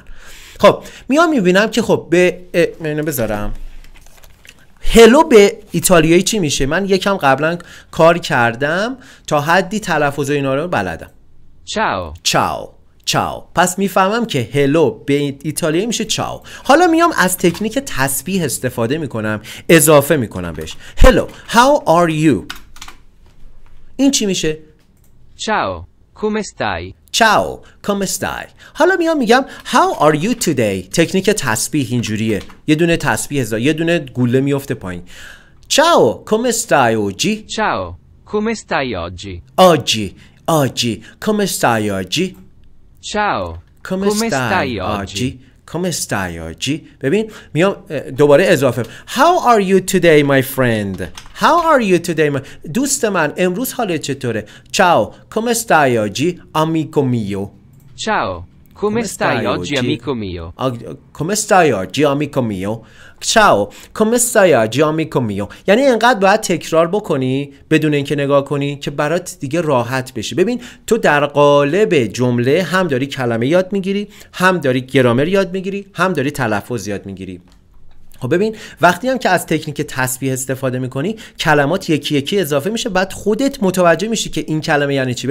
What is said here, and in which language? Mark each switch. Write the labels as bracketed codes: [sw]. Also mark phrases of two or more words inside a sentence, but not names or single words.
[fa] خب میام میبینم که خب به اینو بذارم هلو به ایتالیایی چی میشه. من یکم قبلا کار کردم تا حدی تلفظ اینا رو بلدم. چاو. پس میفهمم که هلو به ایتالیایی میشه چاو. حالا میام از تکنیک تسبیح استفاده میکنم، اضافه میکنم بهش. [en] هلو how are you، [fa] این چی میشه؟ [it] Ciao, come stai؟ Ciao, come stai. [fa] حالا میام میگم [en] how are you today. [fa] تکنیک تسبیح اینجوریه، یه دونه تسبیح یه دونه گوله میفته پایین. [it] Ciao, come stai oggi. Ciao, come stai oggi؟ Oggi, come stai oggi. Ciao, come stai oggi؟ Come stai oggi. [fa] ببین میام دوباره اضافه. [en] How are you today my friend. How are you today my... [fa] دوست من امروز حالت چطوره؟ [it] Ciao, come stai oggi amico mio. Ciao, come stai oggi amico mio؟ Come stai oggi amico mio. Ciao, come stai oggi amico mio. [fa] یعنی اینقدر باید تکرار بکنی بدون اینکه نگاه کنی که برات دیگه راحت بشی. ببین تو در قالب جمله هم داری کلمه یاد میگیری، هم داری گرامر یاد میگیری، هم داری تلفظ یاد میگیری. خب ببین وقتی هم که از تکنیک تسبیح استفاده میکنی کلمات یکی یکی اضافه میشه، بعد خودت متوجه میشی که این کلمه یعنی چی.